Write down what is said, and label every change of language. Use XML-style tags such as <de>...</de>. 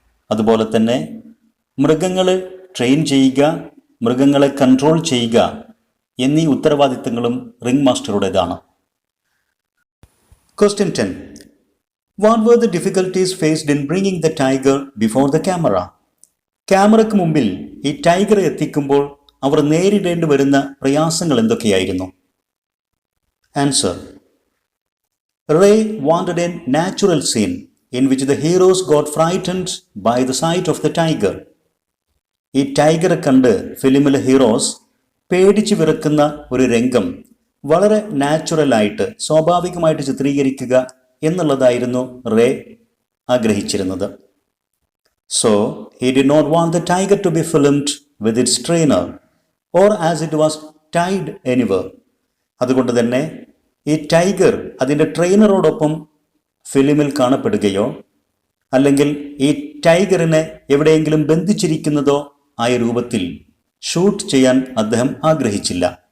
<ml>അതുപോലെ തന്നെ മൃഗങ്ങളെ ട്രെയിൻ ചെയ്യുക, മൃഗങ്ങളെ കൺട്രോൾ ചെയ്യുക എന്നീ ഉത്തരവാദിത്തങ്ങളും ring മാസ്റ്ററുടേതാണ്.</ml> <en>Question 10. What were the difficulties faced in bringing the tiger before the camera?</en> <ml>ക്യാമറയ്ക്ക് മുമ്പിൽ ഈ ടൈഗറെ എത്തിക്കുമ്പോൾ അവർ നേരിടേണ്ടി വരുന്ന പ്രയാസങ്ങൾ എന്തൊക്കെയായിരുന്നു?</ml> <en>Answer: Ray wanted a natural scene in which the heroes got frightened by the sight of the tiger.</en> <ml>ഈ ടൈഗറെ കണ്ട് ഫിലിമിലെ heroes പേടിച്ചു വിറക്കുന്ന ഒരു രംഗം വളരെ നാച്ചുറലായിട്ട്, സ്വാഭാവികമായിട്ട് ചിത്രീകരിക്കുക എന്നുള്ളതായിരുന്നു ray ആഗ്രഹിച്ചിരുന്നത്.</ml> <en>So he did not want the tiger to be filmed with its trainer or as it was tied anywhere.</en> <ml>അതുകൊണ്ട് തന്നെ ഈ ടൈഗർ അതിൻ്റെ ട്രെയിനറോടൊപ്പം ഫിലിമിൽ കാണപ്പെടുകയോ അല്ലെങ്കിൽ ഈ ടൈഗറിനെ എവിടെയെങ്കിലും ബന്ധിച്ചിരിക്കുന്നതോ ആയ രൂപത്തിൽ ഷൂട്ട് ചെയ്യാൻ അദ്ദേഹം ആഗ്രഹിച്ചില്ല.</ml>